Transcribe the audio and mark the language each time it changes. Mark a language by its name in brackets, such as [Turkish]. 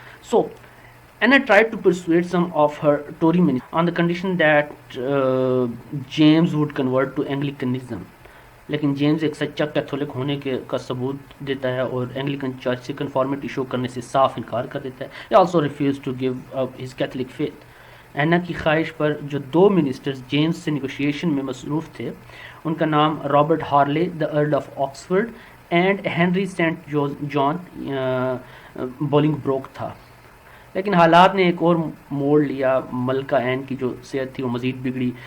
[English] So Anna tried to persuade some of her Tory ministers on the condition that James would convert to Anglicanism. [Urdu] لیکن James ایک سچا Catholic ہونے کا ثبوت دیتا ہے اور اینگلیکن چرچ سے کنفارمیٹی شو کرنے سے صاف انکار کر دیتا ہے. [English] He also refused to give up his Catholic faith. [Urdu] اینا کی خواہش پر جو دو منسٹرز جیمز سے نیگوشیشن میں مصروف تھے, ان کا نام Robert Harley the earl of Oxford and Henry Saint John bowling Brook تھا. لیکن حالات نے ایک اور موڑ لیا. ملکہ این کی جو صحت تھی وہ مزید بگڑی.